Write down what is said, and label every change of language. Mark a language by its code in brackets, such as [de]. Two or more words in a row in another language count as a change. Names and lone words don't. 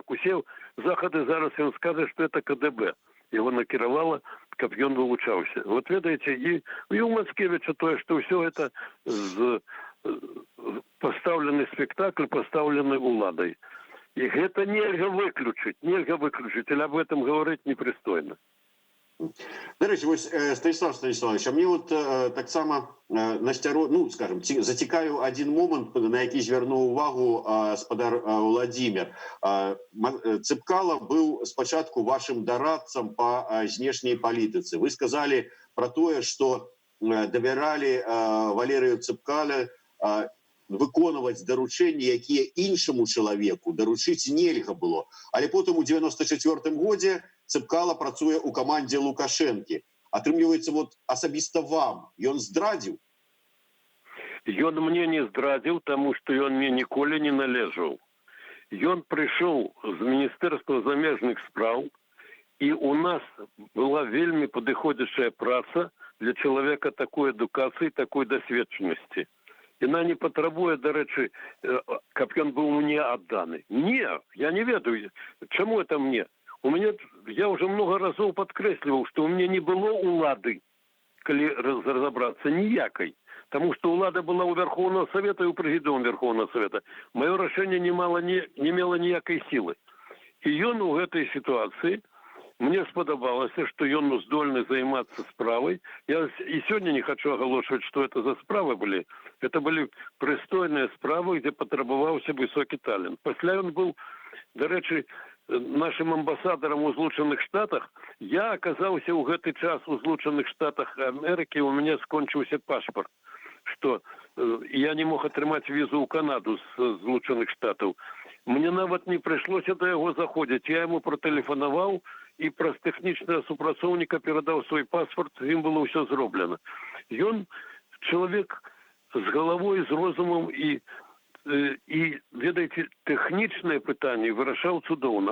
[be] Усе захады зараз ён скажа, што это КДБ. Его накіравала, каб ён вылучаўся. Вот ведаеце, і у Мацкевіча тое, што ўсё гэта пастаўлены спектакль, пастаўлены уладай. І гэта нельга выключыць, але аб гэтым гаварыць непрыстойна. [uk] До речі, ось Станіслав Станіславович, а мені от так само скажімо, зацікавив один момент, на який звернув увагу господар Владимир. Цепкало був спочатку вашим дорадцем по знешній політиці. Ви сказали про те, що довіряли Валерію Цепкало виконувати доручення, які іншому чоловіку доручити нельга було. Але потім у 94-му році Цепкало працює у команді Лукашенки. [be] Атрымліваецца, вот асабіста вам ён здрадзіў? Ён мне не здрадзіў, таму што ён мне ніколі не належаў. Ён прыйшоў з Міністэрства замежных спраў, і у нас была вельмі падыходзячая праца для чалавека такой адукацыі, такой дасведчанасці. Яна не патрабуе, дарэчы, каб ён быў мне адданы. Не, я не ведаю, чаму это мне. [ru] Я уже много [be] разоў падкрэсліваў, што [ru] у меня не было [be] улады, калі разобраться, ніякай. [ru] Тому что улада была у Верховного Совета и у Президиума Верховного Совета. [be] Мое рашэнне не мела ніякай силы. И ён у гэтай ситуации, мне спадабалася, что ён здольны займацца справай. [ru] Я и сегодня не хочу оголошивать, что это за справы были. Это были пристойные справы, где потребовался высокий талент. Пасля он был, [uk] до речі, [be] нашим амбасадарам у Злучаных Штатах. Я оказаўся ў гэты час у Злучаных Штатах Америки, [ru] у меня [be] скончыўся пашпарт, что я не мог атрымаць візу ў Канаду з Злучаных Штатаў. Мне нават не прыйшлося да яго заходзіць. Я ему протэлефанаваў і праз тэхнічнага супрацоўніка перадаў свой паспорт, ім было ўсё зроблена. Ён чалавек з галавой, з розумам і ведаеце, тэхнічныя пытанні вырашаў цудоўна.